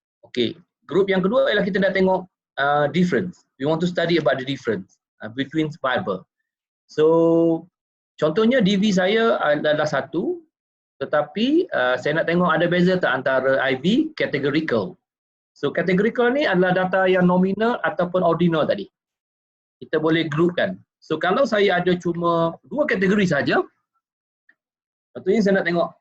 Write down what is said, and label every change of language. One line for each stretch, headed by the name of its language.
Malay: Okey, grup yang kedua ialah kita nak tengok difference.
English: We want to study about the difference between variable.
Malay: So contohnya DV saya adalah 1, tetapi saya nak tengok ada beza tak antara IV categorical. So categorical ni adalah data yang nominal ataupun ordinal tadi. Kita boleh groupkan. So kalau saya ada cuma 2 kategori saja, contohnya saya nak tengok